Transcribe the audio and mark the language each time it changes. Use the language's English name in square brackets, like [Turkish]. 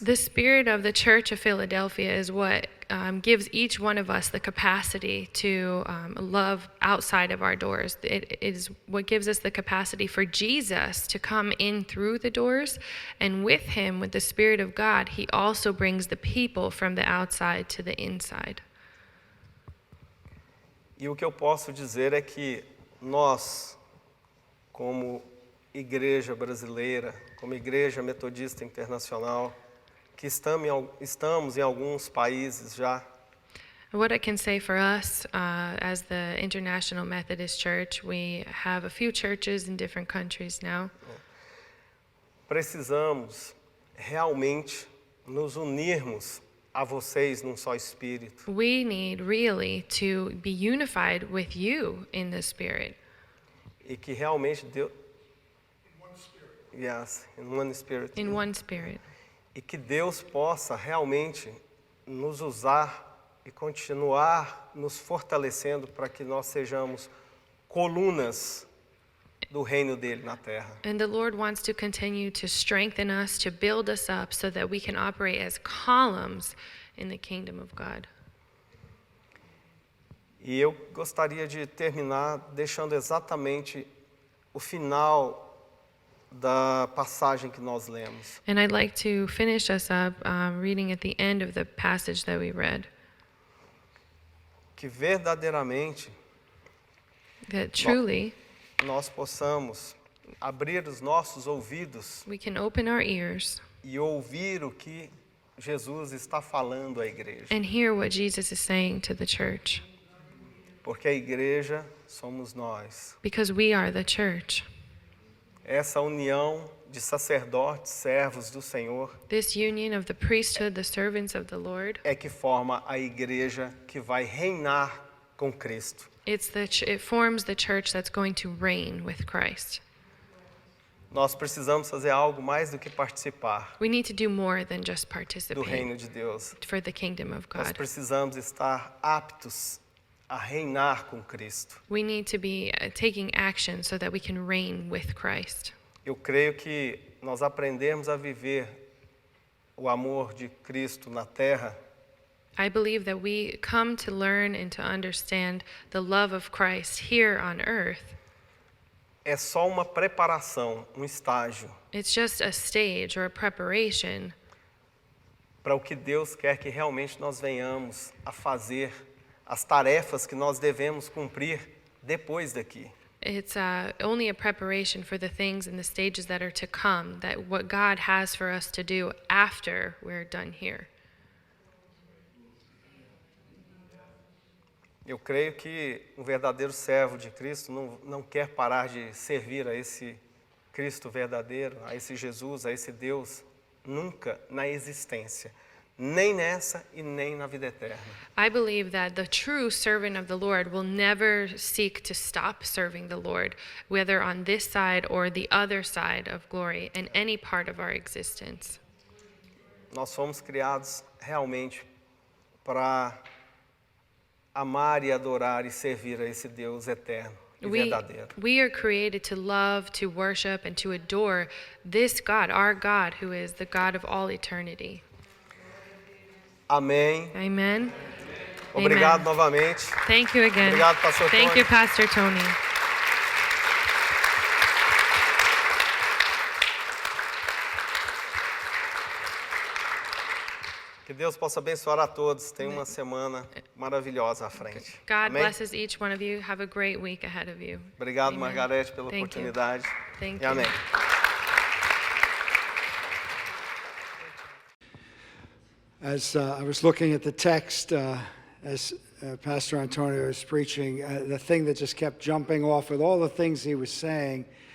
[English] The spirit of the church of Philadelphia is what gives each one of us the capacity to love outside of our doors. It is what gives us the capacity for Jesus to come in through the doors, and with him, with the Spirit of God, he also brings the people from the outside to the inside. [Portuguese] E o que eu posso dizer é que nós, como igreja brasileira, como igreja metodista internacional, que estamos em alguns países já, [English] What I can say for us as the International Methodist Church, we have a few churches in different countries now. [Portuguese] precisamos realmente nos unirmos a vocês num só espírito. [English] We need really to be unified with you in the Spirit. [Portuguese] E que realmente Deus... [English] Yes, in one spirit. In one Spirit. [Portuguese] E que Deus possa realmente nos usar e continuar nos fortalecendo para que nós sejamos colunas do reino dele na terra. [English] And the Lord wants to continue to strengthen us, to build us up so that we can operate as columns in the kingdom of God. [Portuguese] E eu gostaria de terminar deixando exatamente o final da passagem que nós lemos. [English] And I'd like to finish us up reading at the end of the passage that we read. [Portuguese] Que verdadeiramente [English] That truly [Portuguese] nós possamos abrir os nossos ouvidos [English] we can open our ears [Portuguese] e ouvir o que Jesus está falando à igreja. [English] and hear what Jesus is saying to the church. [Portuguese] Porque a igreja somos nós. [English] Because we are the church. [Portuguese] Essa união de sacerdotes, servos do Senhor, [English] This union of the priesthood, the servants of the Lord, [Portuguese] é que forma a igreja que vai reinar com Cristo. [English] it forms the church that's going to reign with Christ. [Portuguese] Nós precisamos fazer algo mais do que participar [English] We need to do more than just [Portuguese] do [English] participate [Portuguese] reino de Deus. [English] for the kingdom of [Portuguese] Nós [English] God. [Portuguese] precisamos estar aptos a reinar com Cristo. [English] We need to be taking action so that we can reign with Christ. [Portuguese] Eu creio que nós aprendemos a viver o amor de Cristo na terra [English] I believe that we come to learn and to understand the love of Christ here on earth. [Portuguese] é só uma preparação, um estágio [English] It's just a stage or a preparation [Portuguese] para o que Deus quer que realmente nós venhamos a fazer, as tarefas que nós devemos cumprir depois daqui. [English] It's only a preparation for the things and the stages that are to come, that what God has for us to do after we're done here. [Portuguese] Eu creio que um verdadeiro servo de Cristo não quer parar de servir a esse Cristo verdadeiro, a esse Jesus, a esse Deus, nunca na existência, nem nessa e nem na vida eterna. [English] I believe that the true servant of the Lord will never seek to stop serving the Lord, whether on this side or the other side of glory, in any part of our existence. [Portuguese] Nós fomos criados realmente para amar e adorar e servir a esse Deus eterno e verdadeiro. [English] We are created to love, to worship, and to adore this God, our God, who is the God of all eternity. [Portuguese] Amém. [English] Amen. [Portuguese] Obrigado [English] Amen. [Portuguese] novamente. [English] Thank you again. [Portuguese] Obrigado, Pastor [English] Thank Tony. you, Pastor Tony. [Portuguese] Que Deus possa abençoar a todos. Tenha uma semana maravilhosa à frente. [English] God [Portuguese] Amém? [English] blesses each one of you. Have a great week ahead of you. [Portuguese] Obrigado, [English] Amen. [Portuguese] Margarete, pela [English] Thank you. [Portuguese] oportunidade. [English] Thank [Portuguese] E [English] you. [Portuguese] amém. [English] As I was looking at the text, as Pastor Antonio was preaching, the thing that just kept jumping off with all the things he was saying